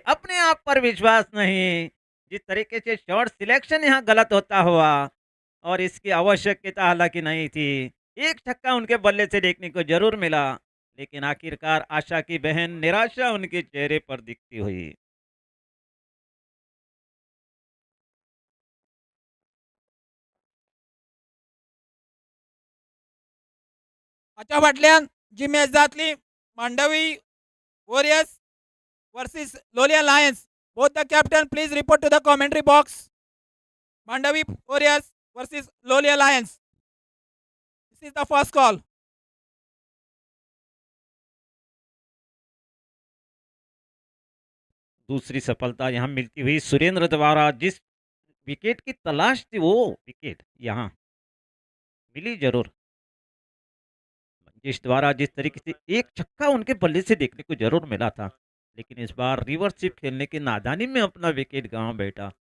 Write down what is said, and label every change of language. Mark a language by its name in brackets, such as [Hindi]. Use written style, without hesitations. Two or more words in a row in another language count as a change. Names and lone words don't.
[Hindi] अपने आप पर विश्वास नहीं, जिस तरीके से शॉट सिलेक्शन यहाँ गलत होता हुआ और इसकी आवश्यकता हालांकि नहीं थी। एक छक्का उनके बल्ले से देखने को जरूर मिला, लेकिन आखिरकार आशा की बहन निराशा उनके चेहरे पर दिखती हुई। [Konkani] हाच्या फाटल्यान जी मॅच जातली मांडवी वॉरियर्स वर्सेस लोलिया लायन्स. [English] Both the captain please report to the commentary box. Mandavi Warriors versus Lolia Lions. This is the first call. [Hindi] दूसरी सफलता यहाँ मिलती हुई सुरेंद्र द्वारा। जिस विकेट की तलाश थी वो विकेट यहाँ मिली जरूर। मंजिश द्वारा जिस तरीके से एक छक्का उनके बल्ले से देखने को जरूर मिला था, लेकिन इस बार रिवर्स खेलने की नादानी में अपना विकेट गंवा बैठा।